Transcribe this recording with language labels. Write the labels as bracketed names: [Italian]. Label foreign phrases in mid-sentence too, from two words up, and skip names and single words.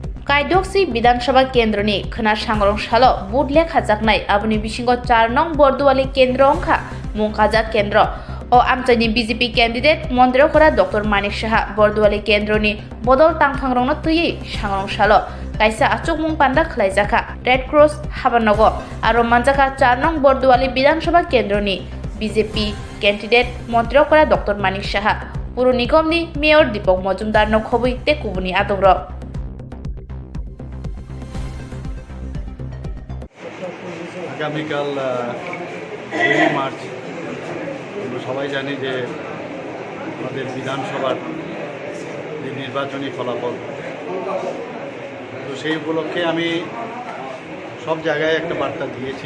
[Bodo] कायदोक्सी विधानसभा केन्द्रनि खोना सांग्रंसाल बुथ लेखा जाकनाय आबुनि बिसिंग 4 नं बरदुआली केन्द्र अंखा मुंखाजा केन्द्र ओ आमचाइनि [English] BJP candidate [Bodo] मन्त्रीफोरा डॉक्टर मानिक साहा बरदुआली केन्द्रनि बदल तांफांरंनो तुयै सांग्रंसाल कायसा आचुक मुं पान्दा खलायजाखा रेड क्रॉस हाबानगो आरो मानजाखा 4 नं बरदुआली विधानसभा केन्द्रनि [English] BJP candidate [Bodo] मन्त्रीफोरा डॉक्टर मानिक साहा पुर निगमनि मेयर दीपक मजुमदारनो खबै ते कुबुनि आदंर [Bangla] আগামীকাল 2 মার্চ আমরা সবাই জানি যে আমাদের বিধানসভার যে নির্বাচনী ফলাফল, তো সেই উপলক্ষে আমি সব জায়গায় একটা বার্তা দিয়েছি।